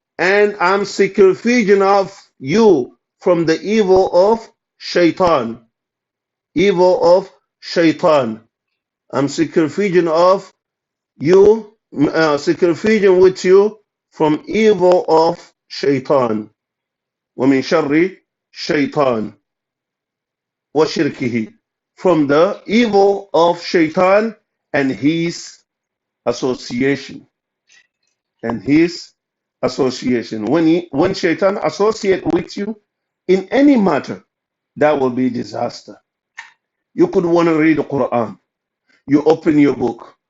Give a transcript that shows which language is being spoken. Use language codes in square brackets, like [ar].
[en] And I'm seeking refuge of you from the evil of shaitan. Evil of shaitan. I'm seeking refuge of you, seeking refuge with you from evil of shaitan. [ar] وَمِن شَرِّ shaitan وَشِرْكِهِ. [en] From the evil of shaitan and his association. And his association. When shaitan associate with you in any matter, that will be disaster. You could want to read the Quran. You open your book.